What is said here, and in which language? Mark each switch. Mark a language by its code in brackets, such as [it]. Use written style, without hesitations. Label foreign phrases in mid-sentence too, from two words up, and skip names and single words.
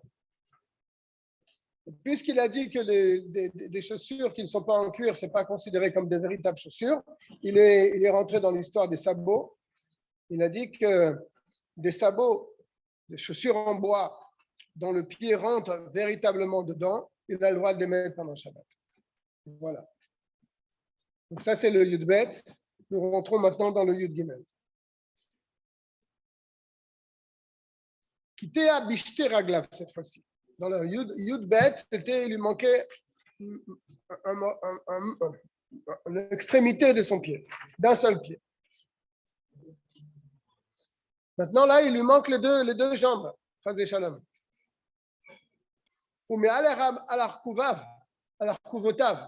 [fr] Puisqu'il a dit que des chaussures qui ne sont pas en cuir, ce n'est pas considéré comme des véritables chaussures, il est rentré dans l'histoire des sabots. Il a dit que des sabots, des chaussures en bois, dont le pied rentre véritablement dedans, il a le droit de les mettre pendant Shabbat. Voilà. Donc ça, c'est le Yud Bet. Nous rentrons maintenant dans le Yud Gimel. [he] קיטע בשתי רגליו [fr] cette fois-ci. Dans le Yud Bet, il lui manquait une extrémité de son pied, d'un seul pied. Maintenant, là, il lui manque les deux jambes. Chazé Shalom. Ou mais alarkuvotav.